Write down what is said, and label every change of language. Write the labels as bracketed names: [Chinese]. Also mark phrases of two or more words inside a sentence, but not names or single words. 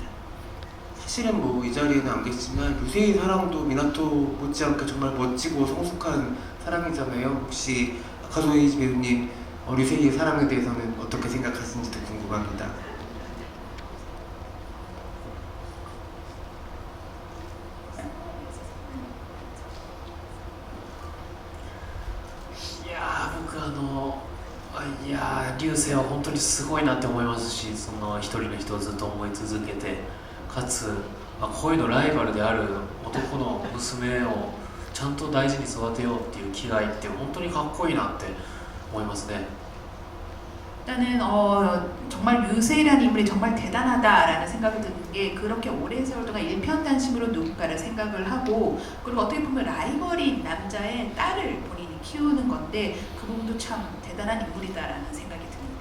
[Korean] 사실은 뭐 이 자리에는 안 계시지만 유세이 사랑도 미나토 못지않게 정말 멋지고 성숙한 사랑이잖아요. 혹시 아카소이 배우님 류세이의 사랑에 대해서는 어떻게 생각하시는지도 궁금합니다. [Japanese] いや流星は本当にすごいなって思いますし、その一人の人をずっと思い続けて、かつこういうのライバルである男の娘をちゃんと大事に育てようっていう気概って本当にかっこいいなって思いますね。 [Korean] 일단은 정말 류세이라는 인물이 정말 대단하다라는 생각이 드는 게, 그렇게 오랜 세월 동안 일편단심으로 누군가를 생각을 하고, 그리고 어떻게 보면 라이벌인 남자의 딸을 본인이 키우는 건데 그 부분도 참 대단한 인물이다라는 생각이 듭니다.